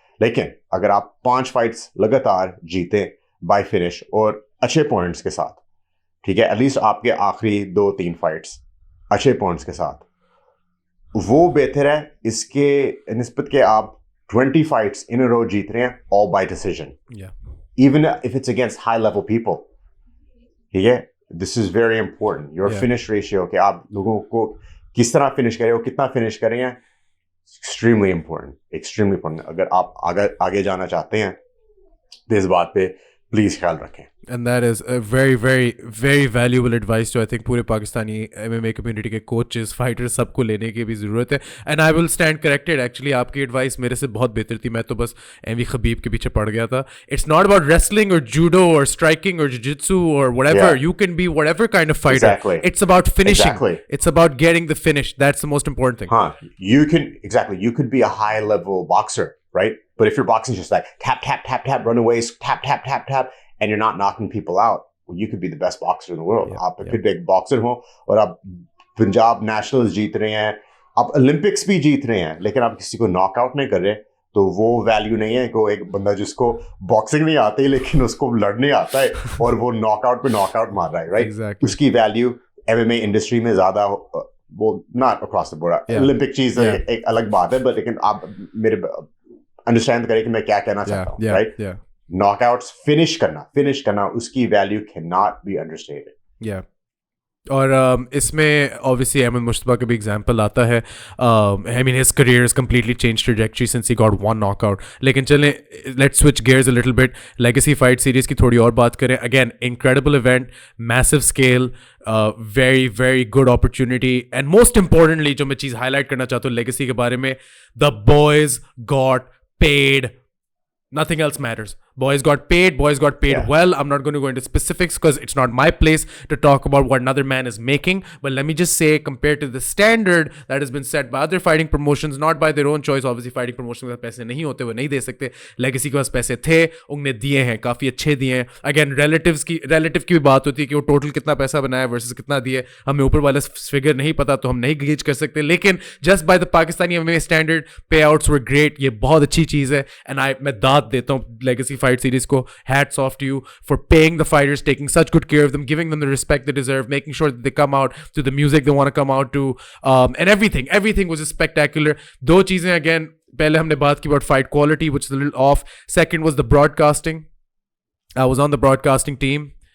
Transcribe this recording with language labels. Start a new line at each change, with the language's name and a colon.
Hindi: लेकिन अगर आप 5 फाइट्स लगातार जीतें बाय फिनिश और अच्छे पॉइंट्स के साथ, ठीक है, एटलीस्ट आपके आखिरी 2-3 फाइट्स अच्छे पॉइंट्स के साथ, वो बेहतर है इसके निस्बत के आप 20 फाइट्स
English: in a row
Hindi: जीत रहे हैं
English: All by decision, even if it's against high level people.
Hindi: ठीक है,
English: This is very important.
Hindi: Your finish ratio, कि आप लोगों को किस तरह फिनिश करें, कितना फिनिश करें, एक्सट्रीमली इंपॉर्टेंट. अगर आप आगे जाना चाहते हैं तो इस बात पे प्लीज ख्याल रखें.
English: And that is a very, very, very valuable advice to I think
Hindi: पूरे पाकिस्तानी MMA community के coaches, fighters सबको लेने की भी ज़रूरत है.
English: And I will stand corrected.
Hindi: Actually आपकी advice मेरे से बहुत बेहतर थी. मैं तो बस एमी खबीब के पीछे पड़ गया था.
English: It's not about wrestling or judo or striking or jiu-jitsu or whatever. You can be whatever kind of fighter. Exactly. It's about finishing. Exactly. It's about getting the finish. That's the most important thing. You could be a high level boxer, right? But if your boxing is just like tap, tap, tap, tap, runaways, tap, tap, tap, tap, and you're not knocking people out, well, you could be the best boxer in the world.
Hindi: आप फिर एक boxer हो और आप Punjab nationals जीत रहे हैं, आप Olympics भी जीत रहे हैं लेकिन आप किसी को नॉकआउट नहीं कर रहे तो वो वैल्यू नहीं है को एक बंदा जिसको बॉक्सिंग नहीं आती लेकिन उसको लड़ने आता है और वो नॉकआउट पे नॉकआउट मार रहा है राइट
English: Exactly.
Hindi: उसकी वैल्यू एमएमए इंडस्ट्री में ज्यादा
English: वो not across the board
Hindi: Olympic चीज एक अलग बात है बट लेकिन आप मेरे अंडरस्टैंड करें कि मैं क्या कहना चाहता हूँ राइट नॉकआउट्स फिनिश करना उसकी value
English: can not be understated
Hindi: और इसमें ऑब्वियसली अहमद मुश्तबा का भी एग्जांपल आता है
English: I mean his career is completely change trajectory since he got one knockout लेकिन चलें let's switch gears a little bit
Hindi: legacy fight series की थोड़ी और बात करें
English: again incredible event massive scale very very good opportunity and most importantly
Hindi: जो मैं चीज़ highlight करना चाहता हूँ लेगेसी के बारे में
English: The boys got paid nothing else matters. Boys got paid well. I'm not going to go into specifics because it's not my place to talk about what another man is making. But let me just say, compared to the standard that has been set by other
Hindi: fighting promotions, not by their own choice, obviously fighting promotions के पास पैसे नहीं होते, वो नहीं दे सकते. Legacy के पास पैसे थे, उन्होंने दिए हैं, काफ़ी अच्छे दिए हैं. Again, relative की भी बात होती है कि वो total कितना पैसा बनाया versus कितना दिए. हमें ऊपर वाला figure नहीं पता तो हम नहीं gauge कर सकते.
English: लेकिन just by the Pakistani MMA standard, payouts were great.
Hindi: ये बहुत अच्छी चीज़ है. And मैं दाद देता हूँ Legacy fight series को.
English: Hats off to you for paying the fighters, taking such good care of them, giving them the respect they deserve, making sure that they come out to the music they want to come out to, and everything was just spectacular.
Hindi: दो चीजें
English: again,
Hindi: पहले हमने बात की
English: about fight quality, which is a little off. Second was the broadcasting. I was on the broadcasting team.